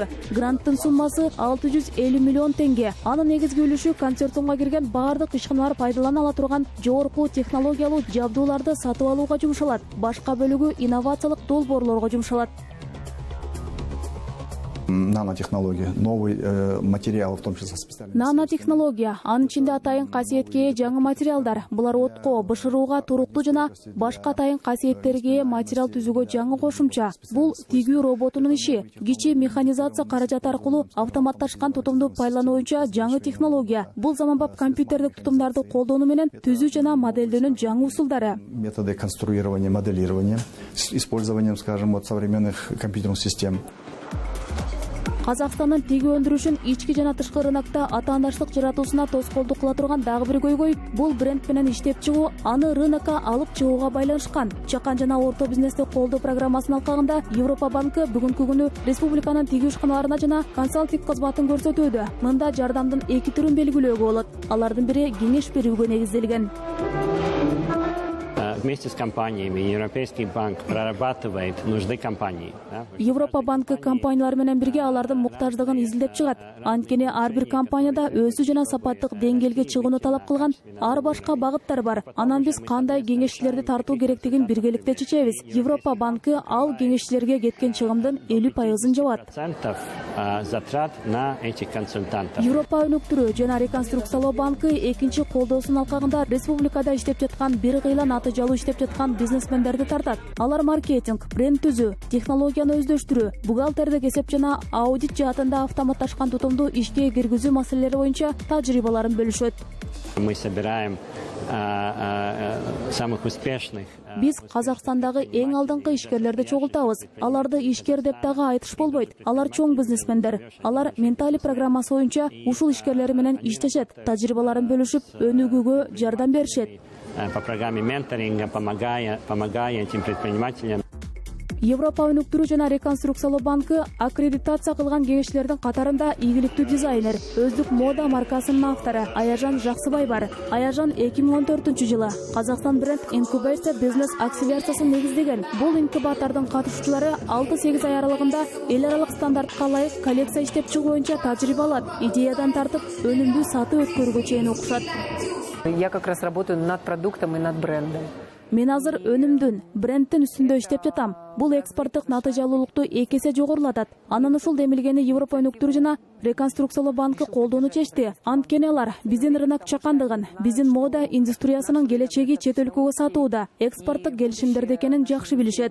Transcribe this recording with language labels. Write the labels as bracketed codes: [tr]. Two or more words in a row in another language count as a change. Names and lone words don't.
[ky] Гранттын суммасы 650 миллион теңге. Анын негизги үлүшү консорциумга кирген бардык ишканалар пайдалана ала турган жогорку технологиялуу жабдууларды сатып алууга жумшалат. Башка бөлүгү инновациялык долбоорлорго жумшалат. [ru] нанотехнологии, новый материал, в том числе специальные. [ky] Нанотехнология, анын ичинде атайын касиетке жаңы материалдар. Булар отко, бышырууга туруктуу жана башка атайын касиеттерге материал түзүүгө жаңы кошумча. Бул тигүү роботунун иши. Кичи механизация каражаты аркылуу автоматташкан тутумду пайдалануу боюнча жаңы технология. Бул заманбап компьютердик тутумдарды колдонуу менен түзүү жана моделдөөнүн жаңы усулдары. [ru] Методы конструирования, моделирования с использованием, скажем, вот современных компьютерных систем. [ky] Казакстандын тигүү өндүрүшүн ички жана тышкы рынокто атаандаштык жаратуусуна тоскоолдук кыла турган дагы бир көйгөй бул бренд менен иштеп чыгуу, аны рынокко алып чыгууга байланышкан. Чакан жана орто бизнести колдоо программасынын алкагында Европа банкы бүгүнкү күнү республиканын тигүү ишканаларына жана консалтинг кызматын көрсөтүүдө. Мында жардамдын эки түрүн белгилөөгө болот. Алардын бири кеңеш берүүгө негизделген. [ru] Вместе с компаниями Европейский банк прорабатывает нужды компании. [ky] Европа банкы компаниялар менен бирге алардын муктаждыгын изилдеп чыгат. Анткени ар бир компанияда өсүү жана сапаттык деңгээлге чыгууну талап кылган ар башка багыттар бар. Анан биз кандай кеңешчилерди тартуу керектигин биргеликте чечебиз. Европа банкы ал кеңешчилерге кеткен чыгымдын 50% жабат. [ru] Затрат на этих консультантов. [ky] Европа өнүктүрүү жана реконструкциялоо банкы экинчи колдоосунун алкагында республикада иштеп жаткан бир кыйла натыйжалуу иштеп жаткан бизнесмендерди тартат. Алар маркетинг, бренд түзүү, технологияны өздөштүрүү, бухгалтердик эсеп жана аудит жаатында автоматташкан тутумду ишке киргизүү маселелери боюнча тажрыйбаларын бөлүшөт. [ru] Мы собираем самых успешных. [ky] Биз Казакстандагы эң алдыңкы ишкерлерди чогултабыз. Аларды ишкер деп дагы айтыш болбойт. Алар чоң бизнесмендер. Алар ментали программасы боюнча ушул ишкерлер менен иштешет, тажрыйбаларын бөлүшүп, өнүгүүгө жардам беришет. [ru] По программе менторинга, помогая этим предпринимателям. [ky] Европа өнүктүрүү жана реконструкциялоо банкы аккредитация кылган кеңешчилердин катарында ийгиликтүү дизайнер, өздүк мода маркасынын автору Аяжан Жаксыбай бар. Аяжан 2014-жылы Казакстан бренд инкубация бизнес акселерациясын негиздеген. Бул инкубатордун катышуучулары 6-8 ай аралыгында эл аралык стандартка ылайык коллекция иштеп чыгуу боюнча тажрыйба алат. Идеядан тартып өнүмдүү сатып өткөрүүгө чейин окушат. [ru] Я как раз работаю над продуктом и над брендом. [ky] Мен азыр өнүмдүн, брендтин үстүндө иштеп жатам. Бул экспорттук натыйжалуулукту 2 эсе жогорулатат. Анан ушул демилгени Европа өнүктүрүү жана реконструкциялоо банкы колдоону чечти. Анткени алар биздин рынок чакандыгын, биздин мода индустриясынын келечеги чет өлкөгө сатууда, экспорттук келишимдерде экенин жакшы билишет.